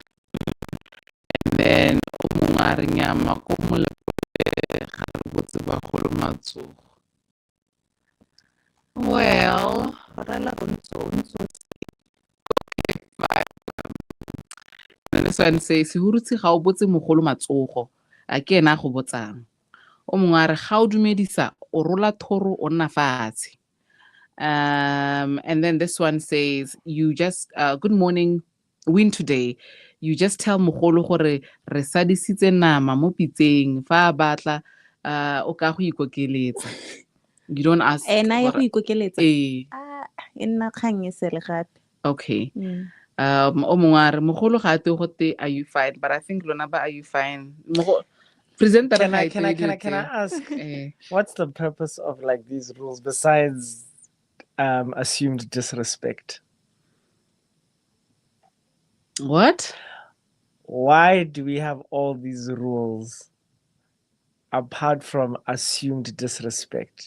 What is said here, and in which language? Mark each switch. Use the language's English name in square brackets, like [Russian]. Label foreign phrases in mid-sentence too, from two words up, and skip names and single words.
[English] And then well, and this one says, [Tswana] Hurutsi ga o botse mogolo matsogo, a ke ena go botsang. O mongwe a re ga o dumedisa o rola thoro o nna fatshe. [English] And then this one says, you just, good morning, win today. You just tell [Tswana] mogolo gore re sadisitse nama mo pitseng fa a batla o ka go ikokeletsa. [English] You don't ask. [Tswana] Ena ya go ikokeletsa. Eh. E nna kgang e sele gape. [English] Okay. [Tswana] O mongwe a re mogolo ga te gote [English] are you fine, but I think [Tswana] lona ba [English] are you fine. Presenter Can I ask what's the purpose of like these rules besides assumed disrespect? What? Why do we have all these rules apart from assumed disrespect?